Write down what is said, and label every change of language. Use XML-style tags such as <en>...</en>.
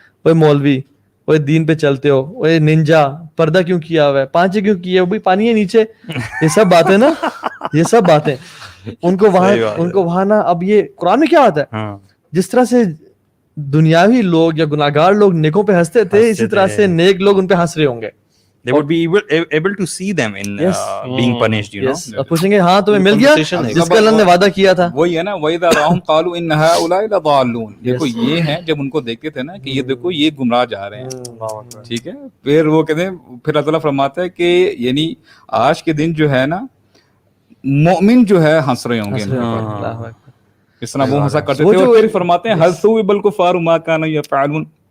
<hi>वो मौलवी, वो दीन पे चलते हो, वो निंजा, पर्दा क्यों किया हुआ है, पांचे क्यों किए, वो भी पानी है नीचे. ये सब बातें ना, ये सब बातें उनको वहां ना. अब ये कुरान में क्या आता है, जिस तरह से दुनियावी लोग या गुनाहगार लोग नेकों पे हंसते थे, इसी तरह से नेक लोग उन पे हंस रहे होंगे.</hi> <en>They would be able to see them in being punished, you know.</en> <hi>अब पूछेंगे हाँ तुम्हें मिल गया जिसका अल्लाह ने वादा किया था. वही है ना,</hi> <ar>वइज़ा राहुम क़ालू इन्न हाउलाई लज़ालून.</ar> <hi>देखो ये हैं, जब उनको देखते थे ना कि ये देखो ये गुमराह जा रहे हैं. ठीक है. फिर वो कहते हैं, फिर अल्लाह ताला फरमाता है कि यानी आज के दिन जो है ना मोमिन जो है हंस रहे होंगे. इस तरह वो हंसा करते थे. और फिर फरमाते हैं</hi> <ar>हल सुबिल कुफार मा कानू यफअलून.</ar>